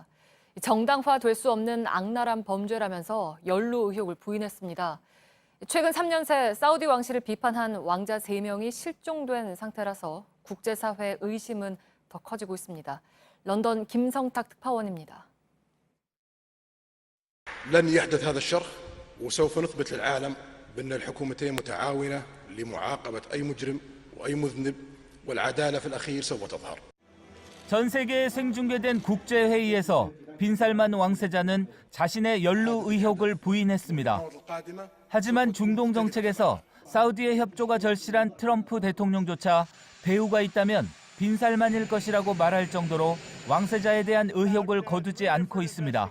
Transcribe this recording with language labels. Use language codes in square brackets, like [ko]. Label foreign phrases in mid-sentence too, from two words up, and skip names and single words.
[ko] 정당화될 수 없는 악랄한 범죄라면서 연루 의혹을 부인했습니다. 최근 3년 새 사우디 왕실을 비판한 왕자 3명이 실종된 상태라서 국제사회의 의심은 더 커지고 있습니다. 런던 김성탁 특파원입니다. [ar] لن يحدث هذا الشر وسوف نثبت للعالم بأن الحكومتين متعاونة لمعاقبة أي مجرم وأي مذنب والعدالة في الأخير سوف تظهر. [ko] 전 세계에 생중계된 국제회의에서 빈살만 왕세자는 자신의 연루 의혹을 부인했습니다. 하지만 중동 정책에서 사우디의 협조가 절실한 트럼프 대통령조차 배후가 있다면 빈살만일 것이라고 말할 정도로 왕세자에 대한 의혹을 거두지 않고 있습니다.